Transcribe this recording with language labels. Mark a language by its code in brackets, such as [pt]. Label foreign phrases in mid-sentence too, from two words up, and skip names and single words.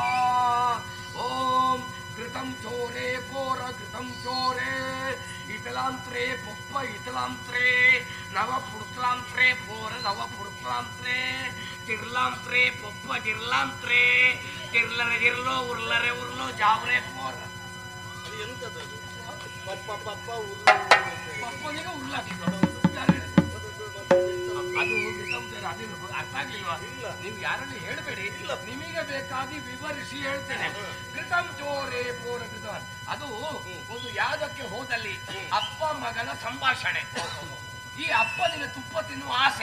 [kn] ಓಂ ಘೃತಂ ಚೋರೆ ಪೋರ ಘೃತಂ ಚೋರೆ ಇತಲಾಂತ್ರೆ ಪೊಪ್ಪ ಇತಲಾಂತ್ರೆ ನವ ಪುಡ್ಕಲಾಂತ್ರೆ ಪೋರ ನವ ಪುಡ್ಕಲಾಂತ್ರೆ ತಿರ್ಲಾಂತ್ರೆ ಪೊಪ್ಪ ಜಿರ್ಲಾಂತ್ರೆ ತಿರ್ಲರೆ ಜಿರ್ಲೋ ಉರ್ಲರೆ ಉರ್ಲೋ ಜಾವ್ರೆ ಪೋರ. ಅದು ಎಂತದದು? ಪಪ್ಪ ಪಪ್ಪ ಪಪ್ಪನಿಗೆ ಉರ್ಲಾಕಿದ್ರು ಅದು ಅರ್ಥ ಆಗ್ಲಿಲ್ವಾ? ನೀವು ಯಾರಲ್ಲಿ ಹೇಳಬೇಡಿ, ನಿಮಗೆ ಬೇಕಾಗಿ ವಿವರಿಸಿ ಹೇಳ್ತೇನೆ. ಕೃತಂ ಚೋರೆ ಪೋರ ಕೃತ ಅದು ಒಂದು ಯಾಗಕ್ಕೆ ಹೋದಲ್ಲಿ ಅಪ್ಪ ಮಗನ ಸಂಭಾಷಣೆ. ಈ ಅಪ್ಪನಿಗೆ ತುಪ್ಪ ತಿನ್ನುವ ಆಸೆ.